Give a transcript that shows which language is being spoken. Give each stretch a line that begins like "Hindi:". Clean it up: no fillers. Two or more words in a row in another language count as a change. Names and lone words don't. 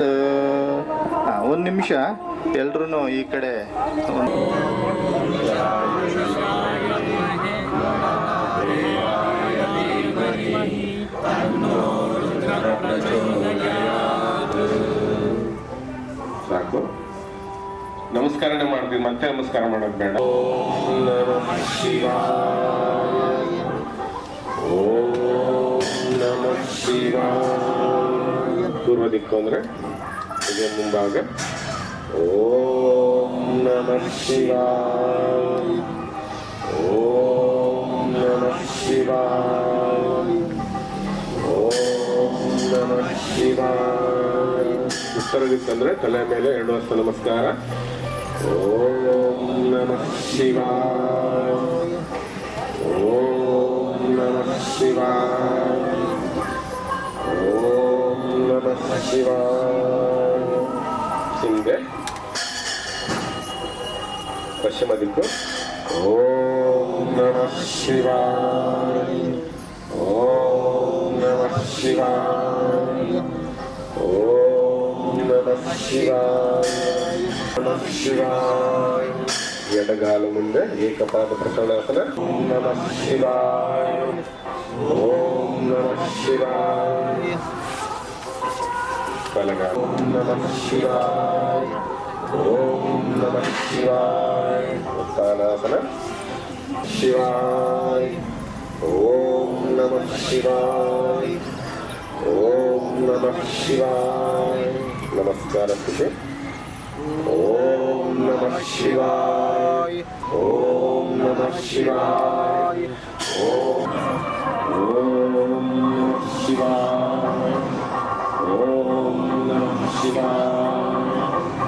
Kannada: 1 ನಿಮಿಷ ಎಲ್ರೂ ಈ ಕಡೆ. ಸಾಕು. ನಮಸ್ಕಾರನೇ ಮಾಡ್ತೀವಿ, ಮತ್ತೆ ನಮಸ್ಕಾರ ಮಾಡೋದು ಬೇಡ.
Sanskrit: ಓಂ ನಮಃ ಶಿವಾಯ. ಓಂ ನಮಃ ಶಿವಾಯ.
Kannada: ಪೂರ್ವ ದಿಕ್ಕು ಅಂದರೆ ಇದೇ ಮುಂಭಾಗ.
Sanskrit: ಓಂ ನಮಃ ಶಿವಾಯ. ಓಂ ನಮಃ ಶಿವಾಯ. ಓಂ ನಮಃ ಶಿವಾಯ.
Kannada: ಉತ್ತರ ದಿಕ್ಕಂದ್ರೆ ತಲೆ ಮೇಲೆ 2 ಹಸ್ತ ನಮಸ್ಕಾರ.
Sanskrit: ಓಂ ನಮಃ ಶಿವಾಯ. ಓಂ ನಮಃ ಶಿವಾಯ. ಓಂ ನಮಃ ಶಿವಾಯ.
Kannada: ಹಿಂದೆ ಪಶ್ಚಿಮ ದಿಕ್ಕು.
Sanskrit: ಓಂ ನಮಃ ಶಿವಾಯ. ಓಂ ನಮಃ ಶಿವಾಯ. ಓಂ ನಮಃ ಶಿವಾಯ. ನಮಃ ಶಿವಾಯ.
Kannada: ಎಡಗಾಲು ಮುಂದೆ ಏಕಪಾದ ಪ್ರಸನ್ನಾಸನ.
Sanskrit: ಓಂ ನಮಃ ಶಿವಾಯ. ಓಂ ನಮಃ ಶಿವಾಯ. ಬಲಗಾಲ. ಓಂ ನಮಃ ಶಿವಾಯ. ಓಂ ನಮಃ ಶಿವಾಯ. ಉತ್ಥಾನಾಸನ. ಶಿವಾಯ. ಓಂ ನಮಃ ಶಿವಾಯ. ಓಂ ನಮಃ ಶಿವಾಯ.
Kannada: ನಮಸ್ಕಾರ ಸ್ಥಿತಿ.
Sanskrit: ಓಂ ನಮಃ ಶಿವಾಯ. ಓಂ ನಮಃ ಶಿವಾಯ. ಓಂ ನಮಃ ಶಿವಾಯ. ಓಂ ನಮಃ ಶಿವಾಯ.